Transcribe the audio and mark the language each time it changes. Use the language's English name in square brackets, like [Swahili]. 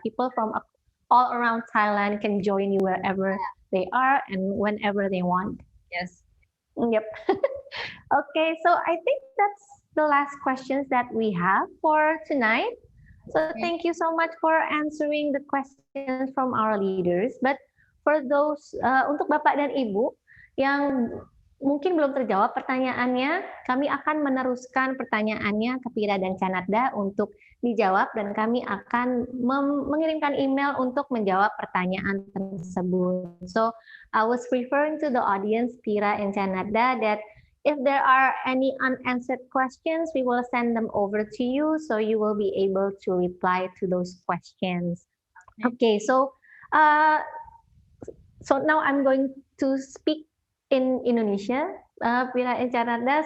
[English] People from all around Thailand can join you wherever they are and whenever they want. Yes. Yep. Okay, so I think that's the last questions that we have for tonight. So thank you so much for answering the questions from our leaders. But for those [Indonesian] untuk Bapak dan Ibu yang mungkin belum terjawab pertanyaannya, kami akan meneruskan pertanyaannya ke Phira dan Chanatda untuk dijawab, dan kami akan mengirimkan email untuk menjawab pertanyaan tersebut. [English] So I was referring to the audience, Phira and Chanatda, that if there are any unanswered questions, we will send them over to you, so you will be able to reply to those questions. Okay, so now I'm going to speak in Indonesia, Phira and Chanatda.